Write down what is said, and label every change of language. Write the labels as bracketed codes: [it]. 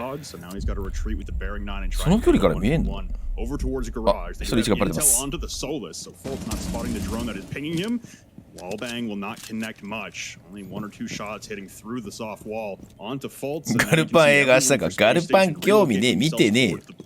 [ja] その距離から見えんの？ [en] Over towards garage. They intel onto the Solus, so Fult's not spotting the drone that is pinging him. Wallbang will not connect much. Only 1 or 2 shots hitting through the soft wall onto Fult's. [ja] ガルパン映画したか。ガルパン興味ねえ、見てねえ。